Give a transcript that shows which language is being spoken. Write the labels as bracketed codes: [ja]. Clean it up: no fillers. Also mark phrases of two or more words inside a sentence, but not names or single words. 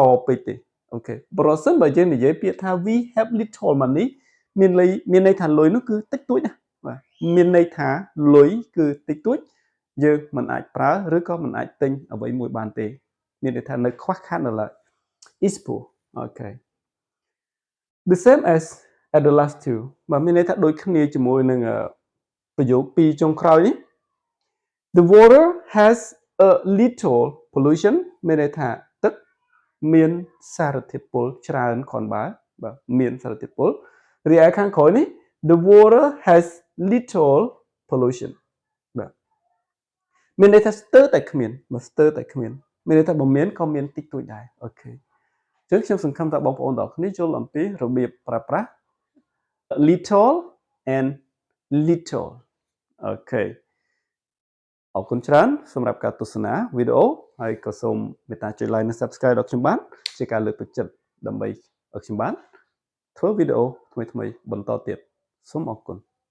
[km] ពេកទេអូខេប្រសិនបើយើងនិយាយពាក្យថា [en] we have little money [km] មានន័យថាលុយនោះគឺតិចតួចណាបាទមានន័យថាលុយគឺតិចតួចយើងមិនអាចប្រើឬក៏មិនអាចទិញអ្វី មួយបានទេមានន័យថានៅខ្វះខាតនៅឡើយ [en] is poor [km] អូខេ [en] the same as at the last two [km] បាទមានន័យថាដូចគ្នាជាមួយនឹងប្រយោគពី រចុងក្រោយនេះ [en] the water has a little pollution [km] មានន័យថាទឹកមានសារធាតុពុលច្រើនគ្រាន់បើបាទមានសារធាតុ ពុលរីឯខាងក្រោយនេះ [en] the water has little pollution [km] បាទមានន័យថាស្ទើរតែគ្មានមានន័យថា បើមានក៏មានតិចតួចដែរអូខេអញ្ចឹងខ្ញុំសង្ឃឹមថាបងប្អូនទាំងគ្នាយល់អំពីរបៀបប្រើប្រាស់ [en] little and little [km] អូខេអរគុណច្រើនសម្រាប់ការទស្សនាវីដេអូហើយក៏សូមមេត្តាចុច like និង subscribe ដល់ខ្ញុំបានជាការលើកទឹកចិត្តដើម្បីឲ្យខ្ញុំបានធ្វើវីដេអូថ្មីៗបន្តទៀតសូមអរគុណ